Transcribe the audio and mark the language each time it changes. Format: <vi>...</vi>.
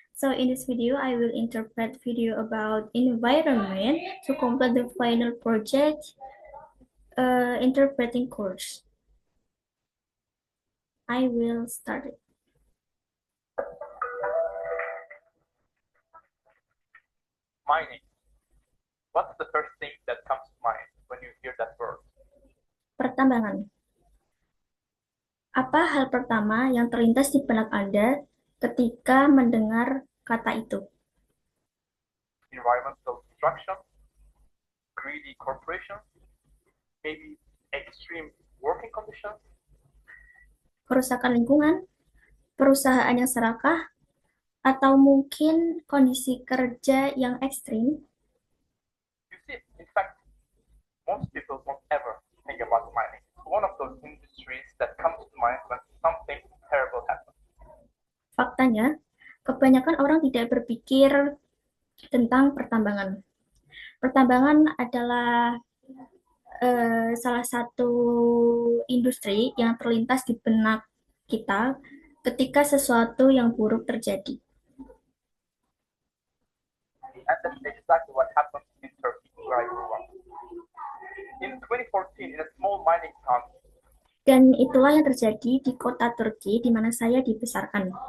<en>So in this video, I will interpret video about environment to complete the final project interpreting course. I will start it. Mining. What's the first thing that comes to mind when you hear that word?</en> <id>Pertambangan. Apa hal pertama yang terlintas di benak Anda ketika mendengar kata itu?</id> <en>Environmental destruction, greedy corporations, maybe extreme working conditions.</en> <id>Kerusakan lingkungan, perusahaan yang serakah, atau mungkin kondisi kerja yang ekstrim?</id> <en>You see, in fact, most people don't ever think about mining. It's one of those industries that comes to mind when something terrible happens.</en> <id>Faktanya, kebanyakan orang tidak berpikir tentang pertambangan. Pertambangan adalah salah satu industri yang terlintas di benak kita ketika sesuatu yang buruk terjadi.</id> <en>And that's exactly what happened in Turkey, where I grew up. In 2014, in a small mining town,</en> <id>Dan itulah yang terjadi di kota Turki di mana saya dibesarkan.</id>